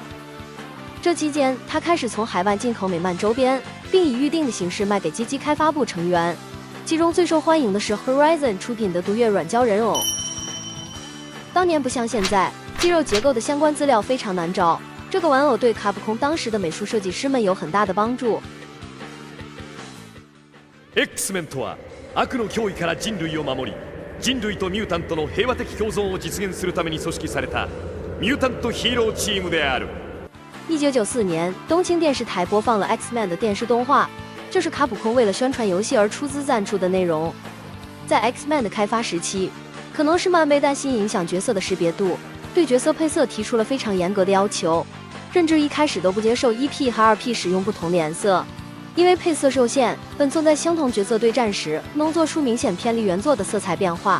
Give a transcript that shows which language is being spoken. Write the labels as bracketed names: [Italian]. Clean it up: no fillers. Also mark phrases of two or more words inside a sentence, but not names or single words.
[Chinese] 這期間，他開始從海外進口美漫周邊，並以預定的形式賣給街機開發部成員。其中最受歡迎的是 Horizon 出品的毒月軟膠人偶。當年不像現在，肌肉結構的相關資料非常難找，這個玩偶對卡普空當時的美術設計師們有很大的幫助。 [Japanese] X-Men とは悪の脅威から人類を守り、人類とミュータントの平和的共存を実現するために組織されたミュータントヒーローチームである。 [Chinese] 1994年，東青電視台播放了 X-Men 的電視動畫， 這是卡普空為了宣傳遊戲而出資贊助的內容。在 X-Men 的開發時期，可能是漫威擔心影響角色的識別度，對角色配色提出了非常嚴格的要求，甚至一開始都不接受 1P 和 2P 使用不同的顏色，因為配色受限，本作在相同角色对戰時不能做出明顯偏離原作的色彩變化。